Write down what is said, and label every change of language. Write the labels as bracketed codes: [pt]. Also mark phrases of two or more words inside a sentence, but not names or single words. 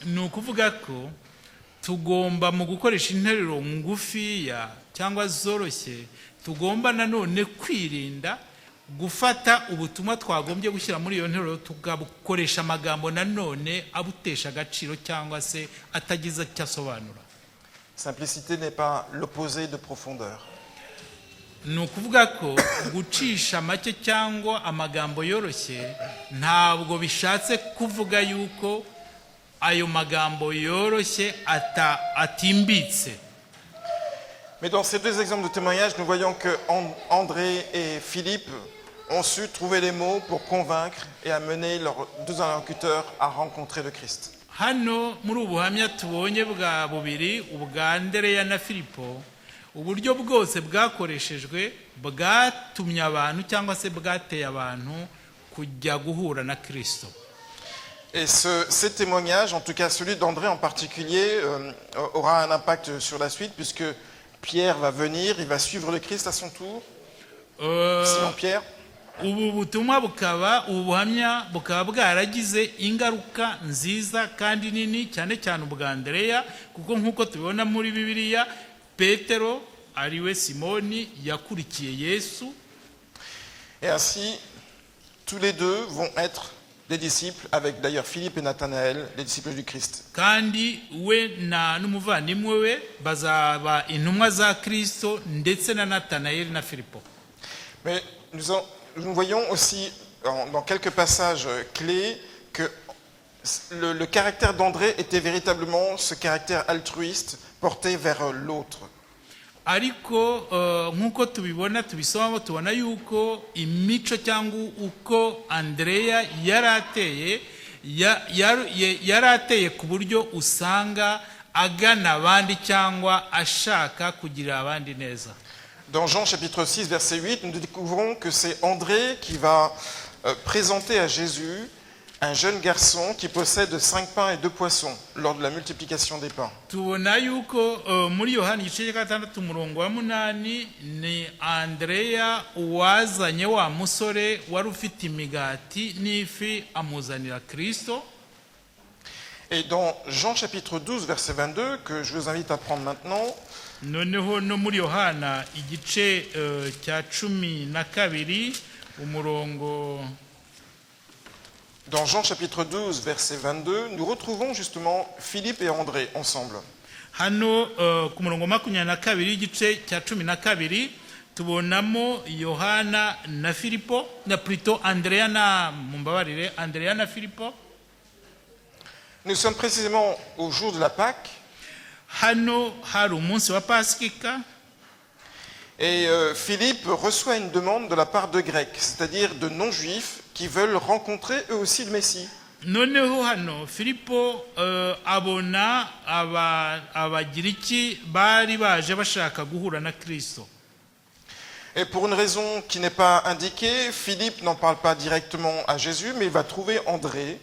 [rw] Ni ukuvuga ko tugomba mu gukoresha interuro ngufiya cyangwa zoroshye, tugomba nanone kwirinda gufata ubutumwa twagombye gushyira muri iyo nteruro tugakoresha amagambo nanone abutesha agaciro cyangwa se atagize icyo asobanura. [fr] Simplicité n'est pas l'opposé de profondeur. [rw] Ni ukuvuga ko gucisha make cyangwa amagambo yoroshye ntabwo bishatse kuvuga yuko ayo magambo yoroshye atimbitse. [fr] Mais dans ces deux exemples de témoignage, nous voyons que André et Philippe ont su trouver les mots pour convaincre et amener leurs deux interlocuteurs à rencontrer le Christ. [rw] Hano muri ubuhamya tubonye bwa bubiri, ubwa Andereya na Filipo, uburyo bwose bwakoreshejwe bwatumye abantu cyangwa se bwateye abantu kujya guhura na Kristo. [fr] Et ces témoignages, en tout cas celui d'André en particulier, aura un impact sur la suite puisque Pierre va venir, il va suivre le Christ à son tour. Simon Pierre. [rw] Ubu butumwa ubuhamya bukaba bwaragize ingaruka nziza kandi nini cyane cyane ubwa Andereya, kuko nk'uko tubibona muri Bibiliya, Petero ariwe Simoni yakurikiye Yesu. [fr] Et ainsi, tous les deux vont être des disciples, avec d'ailleurs Philippe et Nathanaël, les disciples du Christ. [rw] Kandi we n'umuvandimwe we bazaba intumwa za Kristo, ndetse na Nathanael na Filipo. [fr] Mais nous voyons aussi dans quelques passages clés que le caractère d'André était véritablement ce caractère altruiste porté vers l'autre. [rw] ariko nk'uko tubibona tubisomamo tubona yuko imico cyangwa uko Andreya yari ateye ku buryo usanga agana abandi cyangwa ashaka kugira abandi neza. [fr] Dans Jean chapitre 6 verset 8, nous découvrons que c'est André qui va présenter à Jésus un jeune garçon qui possède 5 pains et 2 poissons lors de la multiplication des pains. [rw] Tubona yuko muri Yohana igice cya 6 umurongo wa 8 ni Andreya wazanye wa musore wari ufite imigati n'ifi amuzanira Kristo. [fr] Et dans Jean chapitre 12 verset 22 que je vous invite à prendre maintenant, [rw] noneho no muri Yohana igice cya 12 umurongo. [fr] Dans Jean chapitre 12 verset 22, nous retrouvons justement Philippe et André ensemble. [rw] Hano ku murongo 22 igice cya 12 tubonamo Yohana na Filipo na plutôt Andrea na mumbabarire Andrea na Filipo. [fr] Nous sommes précisément au jour de la Pâque. [rw] Hano hari umunsi wa Pasika. [fr] Et Philippe reçoit une demande de la part de Grecs, c'est-à-dire de non-juifs qui veulent rencontrer eux aussi le Messie. [rw] Noneho hano Filipo abona abagiriki bari baje bashaka guhura na Kristo. [fr] Et pour une raison qui n'est pas indiquée, Philippe n'en parle pas directement à Jésus, mais il va trouver André.